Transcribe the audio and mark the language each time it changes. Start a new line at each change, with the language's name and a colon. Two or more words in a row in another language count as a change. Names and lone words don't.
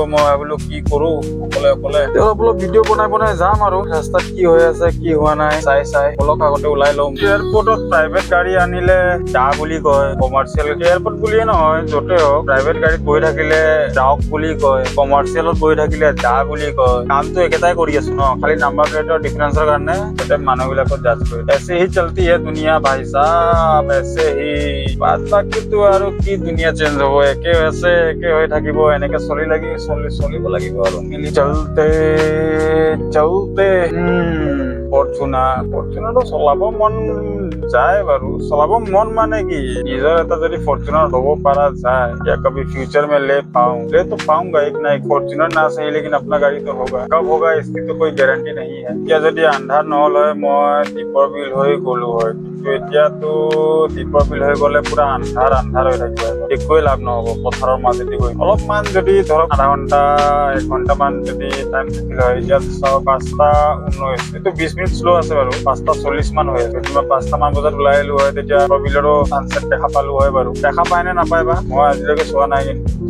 Assamese: মই ভাবিলো কি কৰো অকলে অলপ ভিডিঅ' বনাই যাম আৰু ৰাস্তাত কি হৈ আছে কি হোৱা নাই চাই বলক আগতে ওলাই লম এয়াৰপৰ্টত প্ৰাইভেট গাড়ী আনিলে যা বুলি কয় কমাৰ্চিয়েল এয়াৰপৰ্ট বুলিয়ে নহয় য'তে হওক প্ৰাইভেট গাড়ীত বহি থাকিলে যাওক বুলি কয় কমাৰ্চিয়েলত বহি থাকিলে যা বুলি কয় কামটো একেটাই কৰি আছো ন খালি নাম্বাৰ প্লেটৰ ডিফাৰেন্সৰ কাৰণে তাতে মানুহবিলাকক জাজ কৰে
Hindi: ऐसे ही चलती है दुनिया भाई साहब ऐसे ही बात
Assamese: बाकीটো আৰু কি দুনিয়া চেঞ্জ হ'ব একে হৈ থাকিব এনেকে চলিব লাগিব আৰু মিলি চলতে ফৰ্চুনাৰটো চলাব মন যায় বাৰু চলাব মন মানে কি নিজৰ এটা যদি ফৰ্চুনাर হ'ব পাৰা যায়
Hindi: या कभी फ्यूचर में ले तो पाऊंगा एक ना एक फॉर्च्यूनर ना सही लेकिन अपना गाड़ी तो होगा कब होगा इसकी तो कोई गारंटी नहीं है क्या
Assamese: যদি আন্ধাৰ নহল হয় মই দীপৰ বিল হৈ গলো হয় কিন্তু এতিয়াতো দীপৰ বিল হৈ গলে পুৰা আন্ধাৰ হৈ থাকিব একোৱে লাভ নহব পথাৰৰ মাজেদি গৈ অলপমান যদি ধৰক আধা ঘন্টা 1 ঘন্টামান যদি টাইম থাকিলে হয় এতিয়া 5:19 এইটো 20 মিনিট শ্ল' আছে বাৰু 5:40 মান হৈ আছে মই 5টা মান বজাত ওলাই আহিলো হয় তেতিয়া বিলৰো সানছেট দেখা পালো হয় বাৰু দেখা পায় নে নাপায় বা মই আজিলৈকে চোৱা নাই কিন্তু